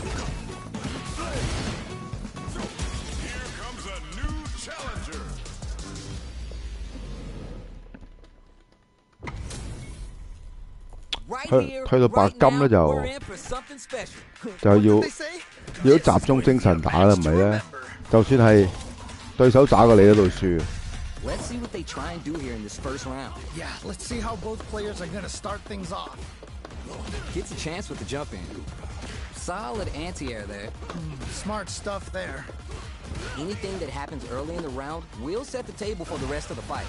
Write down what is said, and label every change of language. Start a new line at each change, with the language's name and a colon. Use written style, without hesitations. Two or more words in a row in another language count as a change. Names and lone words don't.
Cantonese: 去到白金咧就要集中精神打啦，唔係咧，就算係對手打過你都度輸。
English: Let's see what they try and do here in this first round. Yeah, let's see how both players are going to start things off. Gets a chance with the jump in. Solid anti-air there. Smart stuff there. Anything that happens early in the round will set the table for the rest of the fight.